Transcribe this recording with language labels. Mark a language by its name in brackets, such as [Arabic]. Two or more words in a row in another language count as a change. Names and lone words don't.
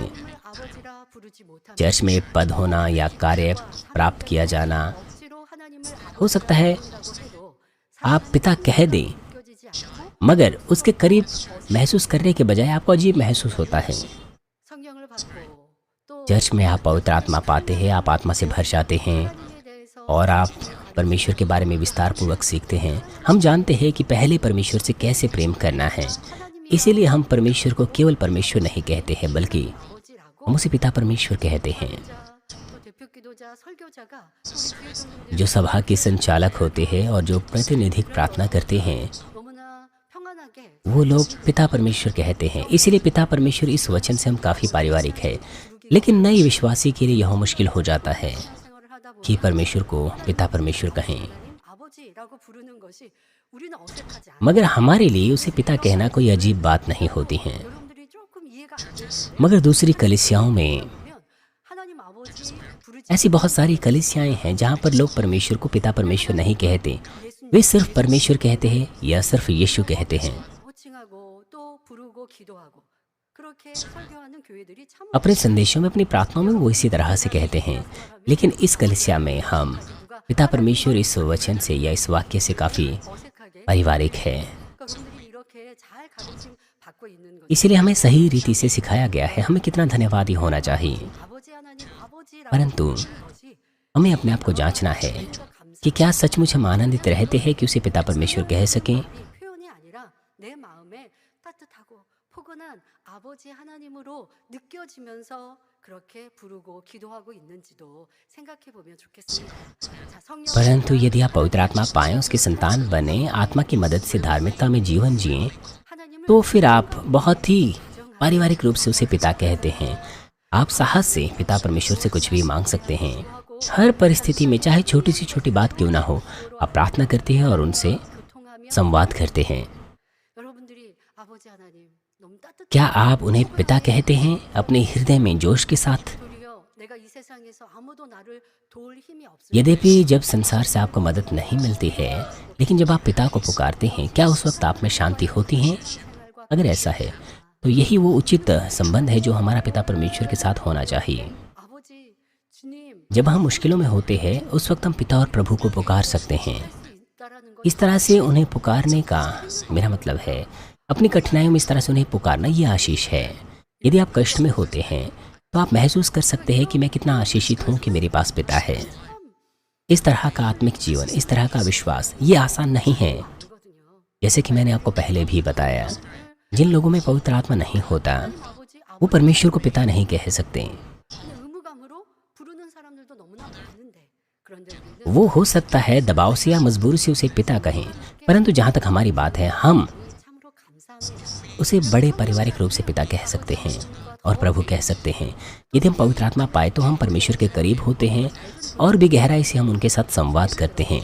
[Korean] 아버지라 부르지 못하면 [Hindi] चर्च में पद होना या कार्य प्राप्त किया जाना, [Korean] 억지로 하나님을 [Hindi] हो सकता है [Korean] 아버지라고 해도 [Hindi] आप पिता कह दें, [Korean] 느껴지지 않고 [Hindi] मगर उसके करीब महसूस करने के बजाय आपको अजीब महसूस होता है। [Korean] 성령을 받고 또 [Hindi] चर्च में आप पवित्र आत्मा पाते हैं, आप आत्मा से भर जाते हैं [Korean] 하나님에 대해서 [Hindi] और आप परमेश्वर के बारे में विस्तार पूर्वक सीखते हैं। हम जानते हैं कि पहले परमेश्वर से कैसे प्रेम करना है। इसीलिए हम परमेश्वर को केवल परमेश्वर नहीं कहते हैं, बल्कि [Korean] 아버지라고 [Hindi] हम उसे पिता परमेश्वर कहते हैं। [Korean] 또 대표 기도자 설교자가 우리 교회 성도들 [Hindi] जो सभा के संचालक होते हैं और जो प्रतिनिधिक प्रार्थना करते हैं, [Korean] 너무나 평안하게 [Hindi] वो लोग पिता परमेश्वर कहते हैं। इसलिए पिता परमेश्वर इस वचन से हम काफ़ी पारिवारिक है। लेकिन नए विश्वासी के लिए यह मुश्किल हो जाता है [Korean] 생활을 하다 [Hindi] कि [Korean] 보니 [Hindi] परमेश्वर को पिता परमेश्वर कहें, [Korean] 아버지라고 부르는 것이 우리는 어색하지 않아요. [Hindi] मगर हमारे लिए उसे पिता कहना कोई अजीब बात नहीं होती है। [Korean] 여러분들이 조금 이해가 안 되시면 [Hindi] मगर दूसरी कलीसियाओं में [Korean] 하나님 아버지 부르지 [Hindi] ऐसी बहुत सारी कलीसियाएं हैं जहाँ पर लोग परमेश्वर को पिता परमेश्वर नहीं कहते, [Korean] 예수님 [Hindi] वे सिर्फ परमेश्वर कहते हैं या सिर्फ यीशु कहते हैं। [Korean] 호칭하고 또 부르고 기도하고 그렇게 설교하는 교회들이 참 [Hindi] अपने संदेशों में, अपनी प्रार्थनाओं में वो इसी तरह से कहते हैं। लेकिन इस कलीसिया में हम पिता परमेश्वर इस वचन से या इस वाक्य से काफ़ी [Korean] 어색하게 [Hindi] पारिवारिक है। [Korean] 여러분들이 이렇게 잘 가르침 받고 있는 것 [Hindi] इसलिए हमें सही रीति से सिखाया गया है। हमें कितना धन्यवादी होना चाहिए। [Korean] 아버지 하나님 아버지라고 [Hindi] परंतु [Korean] 부르는 것이 [Hindi] हमें अपने आप को जांचना है कि क्या सचमुच हम आनंदित रहते हैं कि उसे पिता परमेश्वर कह सकें। [Korean] 표현이 아니라 내 마음에 따뜻하고 포근한 아버지 하나님으로 느껴지면서 그렇게 부르고 기도하고 있는지도 생각해 보면 좋겠습니다. 자, 성령 [Hindi] परंतु यदि आप पवित्र आत्मा पाएं, उसके संतान बने, आत्मा की मदद से धार्मिकता में जीवन जिएं, [Korean] 하나님을 [Hindi] तो फिर आप बहुत ही पारिवारिक रूप से उसे पिता कहते हैं। आप साहस से पिता परमेश्वर से कुछ भी मांग सकते हैं। हर परिस्थिति में, चाहे छोटी सी छोटी बात क्यों ना हो, आप प्रार्थना करते हैं और उनसे संवाद करते हैं। [Korean] 여러분들이 아버지 하나님 너무 [Hindi] क्या [Korean] 따뜻한 [Hindi] आप उन्हें पिता कहते हैं अपने हृदय में जोश के साथ? [Korean] 도리어 내가 이 세상에서 아무도 나를 도울 힘이 없을 [Hindi] यद्यपि जब संसार से आपको मदद नहीं मिलती है, लेकिन जब आप पिता को पुकारते हैं, क्या उस वक्त आप में शांति होती है? अगर ऐसा है तो यही वो उचित संबंध है जो हमारा पिता परमेश्वर के साथ होना चाहिए। [Korean] 아버지 주님 [Hindi] जब हम मुश्किलों में होते हैं, उस वक्त हम पिता और प्रभु को पुकार सकते हैं। [Korean] 수 있다라는 것 [Hindi] इस तरह से उन्हें पुकारने का मेरा मतलब है, अपनी कठिनाइयों में इस तरह से उन्हें पुकारना, ये आशीष है। यदि आप कष्ट में होते हैं तो आप महसूस कर सकते हैं कि मैं कितना आशीषित हूँ कि मेरे पास पिता है। इस तरह का आत्मिक जीवन, इस तरह का विश्वास, ये आसान नहीं है। [Korean] 아니거든요. [Hindi] जैसे कि मैंने आपको पहले भी बताया, जिन लोगों में पवित्र आत्मा नहीं होता, [Korean] 아버지 [Hindi] वो परमेश्वर को पिता नहीं कह सकते। [Korean] 그냥 의무감으로 부르는 사람들도 너무나 많은데 그런데 우리는 [Hindi] वो हो सकता है दबाव से या मजबूरी से उसे पिता कहें, परंतु जहाँ तक हमारी बात है, हम [Korean] 참으로 감사합니다. [Hindi] उसे बड़े पारिवारिक रूप से पिता कह सकते हैं और प्रभु कह सकते हैं। यदि हम पवित्र आत्मा पाए तो हम परमेश्वर के करीब होते हैं और भी गहराई से हम उनके साथ संवाद करते हैं।